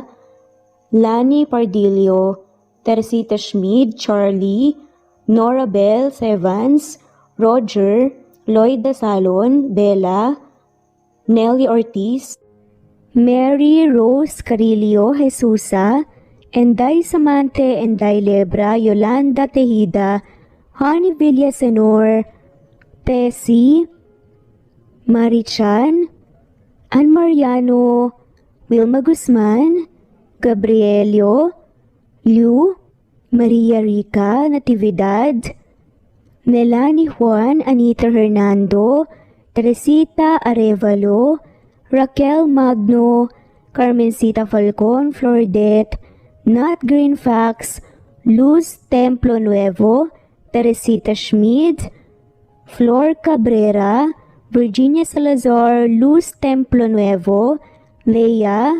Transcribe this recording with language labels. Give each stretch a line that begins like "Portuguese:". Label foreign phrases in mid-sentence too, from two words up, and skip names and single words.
Filipino: Lani Pardillo, Teresita Schmid, Charlie, Nora Bell Evans, Roger, Lloyd Dasalon, Bella, Nelly Ortiz, Mary Rose Carillo Jesusa, Enday Samante, Enday Lebra, Yolanda Tejida, Honey Villasenor, Tessie, Marichan, Ann Mariano, Wilma Guzman, Gabrielio, Liu, Maria Rica Natividad, Melanie Juan, Anita Hernando, Teresita Arevalo, Raquel Magno, Carmencita Falcon, Flordet, Nat Greenfax, Luz Templo Nuevo, Teresita Schmid, Flor Cabrera, Virginia Salazar, Luz Templo Nuevo, Leia,